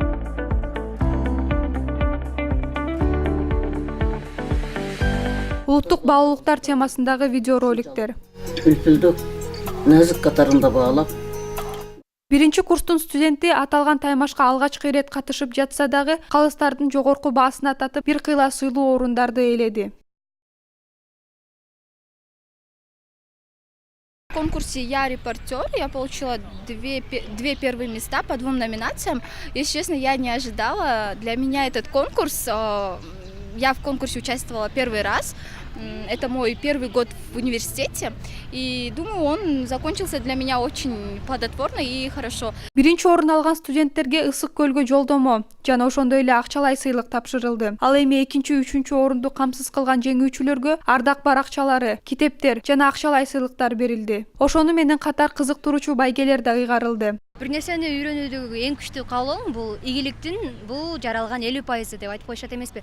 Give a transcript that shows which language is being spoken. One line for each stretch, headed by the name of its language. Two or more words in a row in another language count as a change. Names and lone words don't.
Kyrgyz: Улуттук баалуулуктар темасындагы видеороликтер. Үлпүлдү назык катарында баалап. Биринчи курстун студенти аталган таймашка алгачкы ирет катышып жатса дагы, калыстардын жогорку баасына татып, бир кыйла сыйлуу орундарды ээледи.
Russian: В конкурсе «Я репортер» я получила две первые места по 2 номинациям. Если честно, я не ожидала. Для меня этот конкурс, я в конкурсе участвовала первый раз. Это мой первый год в университете, и думаю, он закончился для меня очень плодотворно и хорошо.
Kyrgyz: Биринчи орун алган студенттерге Ысык көлгө жолдомо жана ошондой эле акчалай сыйлык тапшырылды. Ал эми 2-3 орунду камсыз кылган жеңүүчүлөргө ардак баракчалары, китептер жана акчалай сыйлыктар берилди. Ошону менен катар кызыктыруучу байгелер да ыйгарылды. Бир нерсени үйрөнүүдөгү эң күчтүү каалоом бул ийгиликтин бул жаралган 50% деп айтып коюшат эмеспи.